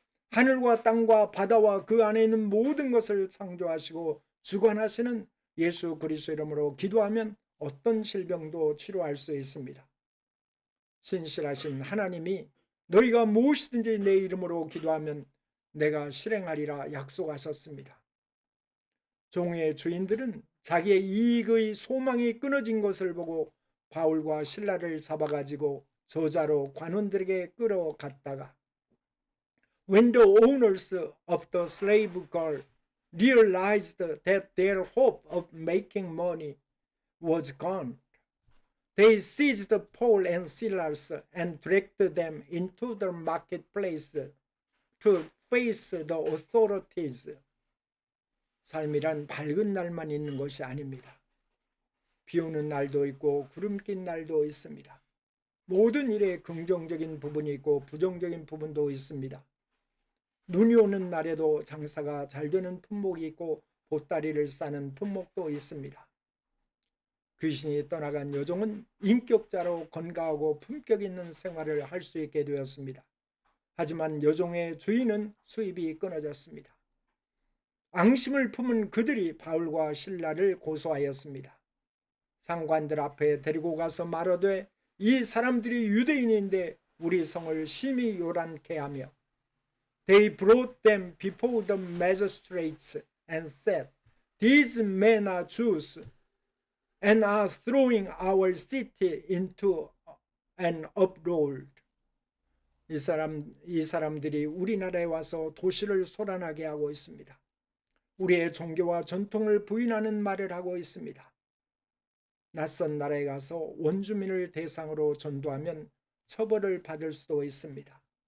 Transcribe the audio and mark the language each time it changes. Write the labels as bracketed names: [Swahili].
[Korean] 하늘과 땅과 바다와 그 안에 있는 모든 것을 창조하시고 주관하시는 예수 그리스도 이름으로 기도하면 어떤 질병도 치료할 수 있습니다. 신실하신 하나님이 너희가 무엇이든지 내 이름으로 기도하면 내가 실행하리라 약속하셨습니다. 종의 주인들은 자기의 이익의 소망이 끊어진 것을 보고 바울과 실라를 잡아가지고 저자로 관원들에게 끌어갔다가 [English] When the owners of the slave girl realized that their hope of making money was gone, they seized Paul and Silas and dragged them into the marketplace to face the authorities. [Korean] 삶이란 밝은 날만 있는 것이 아닙니다. 비 오는 날도 있고 구름 낀 날도 있습니다. 모든 일에 긍정적인 부분이 있고 부정적인 부분도 있습니다. 눈이 오는 날에도 장사가 잘 되는 품목이 있고 보따리를 싸는 품목도 있습니다. 귀신이 떠나간 여종은 인격자로 건강하고 품격 있는 생활을 할 수 있게 되었습니다. 하지만 여종의 주인은 수입이 끊어졌습니다. 앙심을 품은 그들이 바울과 실라를 고소하였습니다. 상관들 앞에 데리고 가서 말하되 이 사람들이 유대인인데 우리 성을 심히 요란케 하며 [English] They brought them before the magistrates and said, These men are Jews and are throwing our city into an uproar. [Korean] 이 사람들이 우리나라에 와서 도시를 소란하게 하고 있습니다. 우리의 종교와 전통을 부인하는 말을 하고 있습니다. 낯선 나라에 가서 원주민을 대상으로 전도하면 처벌을 받을 수도 있습니다.